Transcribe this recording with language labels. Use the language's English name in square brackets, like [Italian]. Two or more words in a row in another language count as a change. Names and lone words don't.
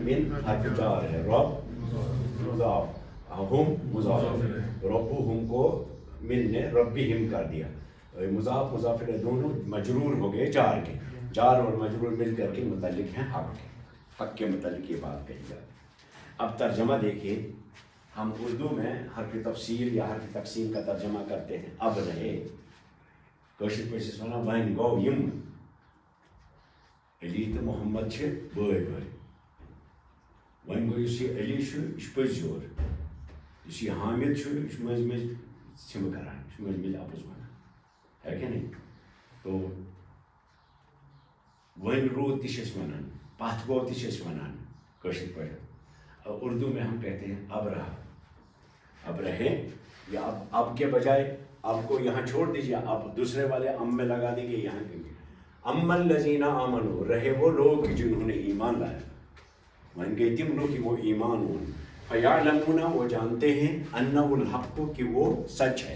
[Urdu] من حرف جار ہے، رب مضاف، ہم مضاف، ربہم کو من نے ربہم کر دیا، مضاف مضاف الیہ دونوں مجرور ہو گئے جار کے، جار اور مجرور مل کر کے متعلق ہیں حق کے، حق کے متعلق یہ بات کہی جاتی. اب ترجمہ دیکھیے، ہم اردو میں حرف تفسیر یا حرف تقسیم کا ترجمہ کرتے ہیں. اب رہے [Kashmiri] کٲشِر پٲٹھۍ چھِ وَنان وۄنۍ گوٚو یِم علی تہٕ محمد چھِ بٲے بٲے، وۄنۍ گوٚو یُس یہِ علی چھُ یہِ چھُ پٔزۍ یور، یُس یہِ حامد چھُ یہِ چھُ مٔنٛزۍ مٔنٛزۍ ژھِمہٕ کران، یہِ چھُ مٔنٛزۍ مٔنٛزۍ اَپُز وَنان، [Urdu] ہے کہ نہیں؟ [Kashmiri] تو وۄنۍ روٗد تہِ چھِ أسۍ وَنان، پَتھ گوٚو تہِ چھِ أسۍ وَنان کٲشِر پٲٹھۍ. [Urdu] اردو میں ہم کہتے ہیں اب رہا، اب رہے، یا اب کے بجائے اب کو یہاں چھوڑ دیجیے، اب دوسرے والے ام میں لگا دیں گے، یہاں دیں گے. [Arabic] اما الذین آمنوا، [Urdu] رہے وہ لوگ جنہوں نے ایمان لایا، وَن گئی تم لوگ کہ وہ ایمان ہوں، فیعلمون وہ جانتے ہیں، [Arabic] انہ الحق [Urdu] کہ وہ سچ ہے.